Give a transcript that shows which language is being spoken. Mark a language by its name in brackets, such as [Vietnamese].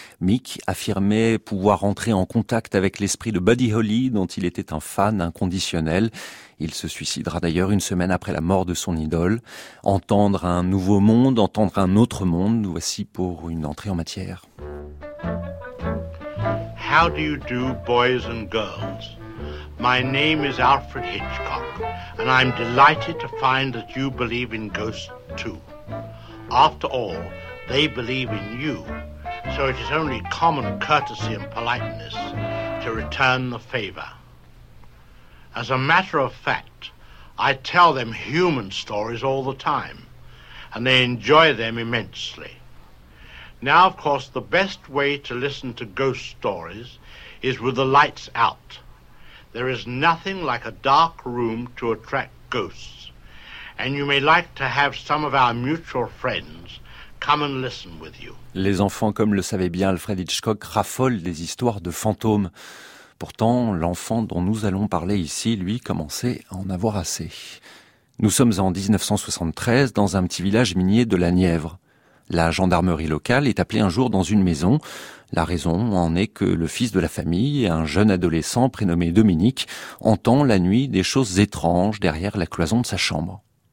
[French] Meek affirmait pouvoir entrer en contact avec l'esprit de Buddy Holly, dont il était un fan inconditionnel. Il se suicidera d'ailleurs une semaine après la mort de son idole. Entendre un nouveau monde, entendre un autre monde, voici pour une entrée en matière. [English] How do you do, boys and girls? My name is Alfred Hitchcock, and I'm delighted to find that you believe in ghosts too. After all, they believe in you, so it is only common courtesy and politeness to return the favor. As a matter of fact, I tell them human stories all the time, and they enjoy them immensely. Now, of course, the best way to listen to ghost stories is with the lights out. There is nothing like a dark room to attract ghosts, and you may like to have some of our mutual friends come and listen with you. [French] Les enfants, comme le savait bien Alfred Hitchcock, raffolent des histoires de fantômes. Pourtant, l'enfant dont nous allons parler ici, lui, commençait à en avoir assez. Nous sommes en 1973 dans un petit village minier de la Nièvre. La gendarmerie locale est appelée un jour dans une maison. La raison en est que le fils de la famille, un jeune adolescent prénommé Dominique, entend la nuit des choses étranges derrière la cloison de sa chambre.